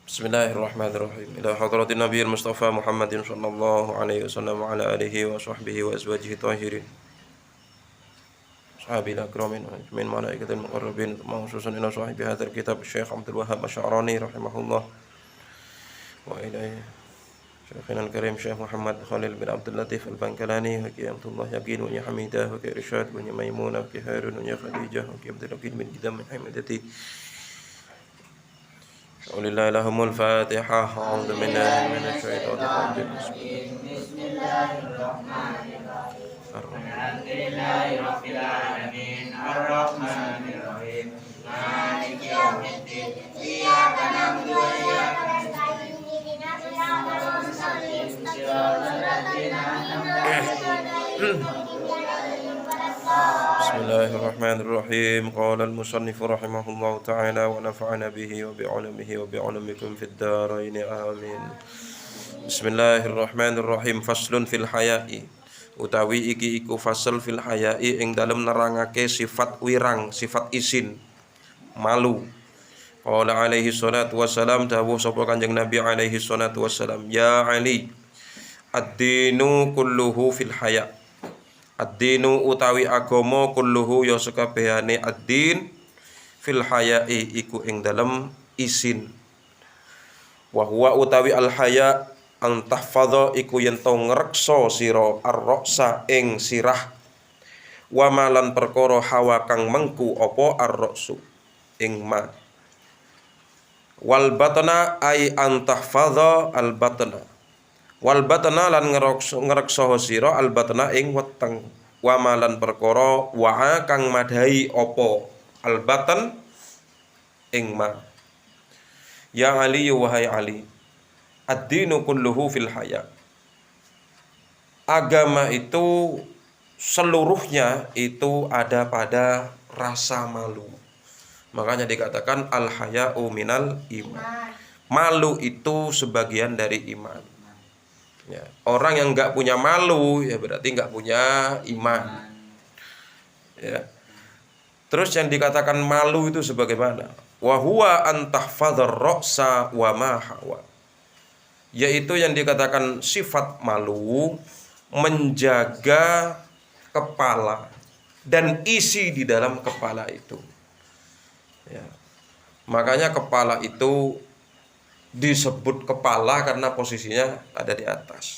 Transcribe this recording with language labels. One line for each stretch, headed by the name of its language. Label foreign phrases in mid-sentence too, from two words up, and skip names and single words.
Arabic: بسم الله الرحمن الرحيم إلى حضرة النبي المصطفى محمد صلى الله عليه وسلم وعلى آله وصحبه وأزواجه الطاهرين. الصحابة الأكرمين وأجمعين الملائكة المقربين خصوصا إلى صاحب هذا الكتاب الشيخ عبد الوهاب الشعراني رحمه الله. وإليه شيخنا الكريم الشيخ محمد خليل بن عبد اللطيف البنكلاني وقيامة الله يقين وحميدة وإرشاد وميمونة وهارون وخديجة وعبد اللطيف بن إدام حميدة. الحمد لله لهم الفاتحة. أعوذ بالله من الشيطان الرجيم بسم الله الرحمن الرحيم. الحمد لله رب العالمين الرحمن الرحيم مالك يوم الدين إياك نعبد وإياك نستعين اهدنا الصراط المستقيم صراط الذين أنعمت عليهم. Bismillahirrahmanirrahim. قال المصنف رحمه الله تعالى ونفعنا به وبعلومه وبعلومكم في الدارين آمين. Bismillahirrahmanirrahim. فصل في الحياء.
Javanese: Utawi iki iku fasal
Arabic: في الحياء
Javanese: ing dalem nerangake sifat wirang, sifat isin, malu.
Arabic: قال عليه الصلاة والسلام,
Javanese: dawuh sapa Kanjeng Nabi
Arabic: عليه الصلاة والسلام, يا علي الدين كله في الحياء'.
Javanese: Ad-dinu utawi agama kulluhu ya sakabehane
Arabic: الدين في الحياء
Javanese: iku ing dalem isin.
Arabic: وهو
Javanese: utawi
Arabic: الحياء أن تحفظ
Javanese: iku yen to ngreksa sira ar-ra'sa ing sirah, wa malan perkara hawa kang mengku apa ar-ra'su ing ma.
Arabic: والبطن أي أن تحفظ البطن. والبطن
Javanese: lan ngreksa sira
Arabic: البطن
Javanese: ing weteng, wa malan perkara wa kang madhahi apa al batan ing ma.
Arabic: يا علي واهاي علي الدين كله في الحياء.
Indonesian: Agama itu seluruhnya itu ada pada rasa malu. Makanya dikatakan
Arabic: الحياء من الإيمان.
Indonesian: Malu itu sebagian dari iman. Ya, orang yang nggak punya malu ya berarti nggak punya iman. Ya. Terus yang dikatakan malu itu sebagaimana?
Arabic: وهو أن تحفظ الرأس وما حوى.
Indonesian: Yaitu yang dikatakan sifat malu menjaga kepala dan isi di dalam kepala itu. Ya. Makanya kepala itu disebut kepala karena posisinya ada di atas.